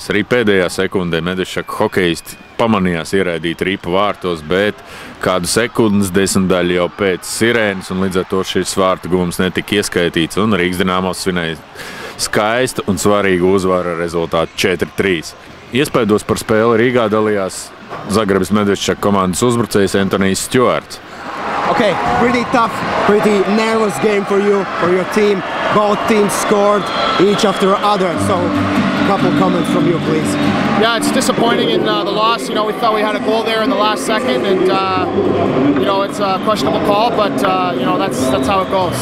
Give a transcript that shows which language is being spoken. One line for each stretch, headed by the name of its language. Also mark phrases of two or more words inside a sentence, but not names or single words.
Latvian: Arī pēdējā sekundē Medveščaka hokejisti pamanījās ieraidīt ripu vārtos, bet kādu sekundes desmitdaļu jau pēc sirēnas, un līdz ar to šis vārtu gūms netika ieskaitīts, un Rīgas Dinamo svinēja skaistu un svarīgu uzvaru ar rezultātu 4-3. Iespaidos par spēli Rīgā dalījās Zagrebas Medveščaka komandas uzbrucējs Antonijs Stjuarts.
English: Okay, pretty tough, pretty nervous game for you, for your team. Both teams scored each after other, so a couple comments from you, please. Yeah, it's disappointing in the loss. You know, we thought we had a goal there in the last second, and you know, it's a questionable call, but you know, that's how it goes.